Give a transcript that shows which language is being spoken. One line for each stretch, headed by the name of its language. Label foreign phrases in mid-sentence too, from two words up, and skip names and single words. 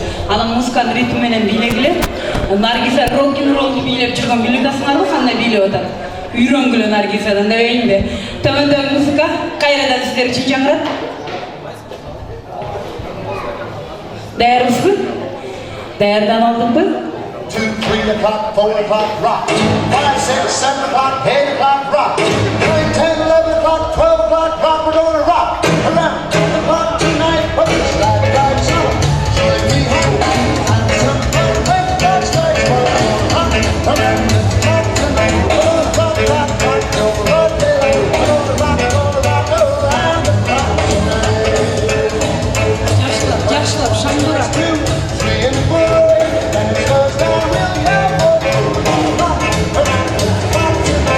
Kyrgyz: Анан музыканын ритми менен бийлегиле. Наргиза рок-н-роллду бийлеп жүргөн билесиңарбы, кандай бийлеп атат? Үйрөнгүлө Наргизадан дебейинби? Төмөндөгү музыка кайрадан сиздер үчүн жаңырат. Даярбызбы? Даярдан алдыңбы?
English: 2, 3 o'clock, 4 o'clock, rock. 5, 6, 7 o'clock, 8 o'clock, rock. 9, 10, 11 o'clock, 12 o'clock, rock. We're gonna rock. 11, 12 o'clock tonight, but it's like so. Join me home. And some fun, make that stage for rock. 11 o'clock tonight, we're gonna rock, rock, rock. Don't rock, we're gonna rock, around the clock tonight.
Kyrgyz: Жакшылап, шаңдырап.
English: 2, 3 and 4. And it goes down real low. Rock, around the clock tonight.